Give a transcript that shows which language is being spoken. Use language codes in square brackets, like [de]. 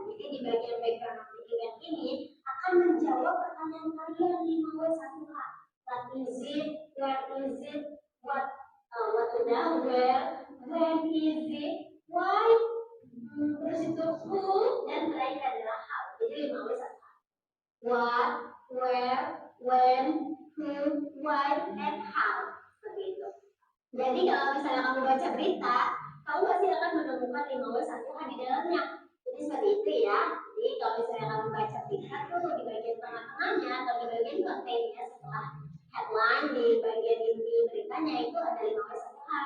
[id] Jadi di bagian background of the event ini akan menjawab pertanyaan kalian 5W1H. [en] What is it? Where is it? What now? Where? When is it? Why? [id] Terus itu who dan terakhir adalah how. Jadi 5W1H. [en] What, where, when, who, why, and how. [id] Seperti itu. Jadi kalau misalnya kamu baca berita, kamu pasti akan menemukan 5W1H di dalamnya. Jadi seperti itu ya. Jadi kalau misalnya kamu baca berita tuh di bagian tengah-tengahnya atau di bagian kontennya setelah headline di bagian inti beritanya itu ada 5W1H.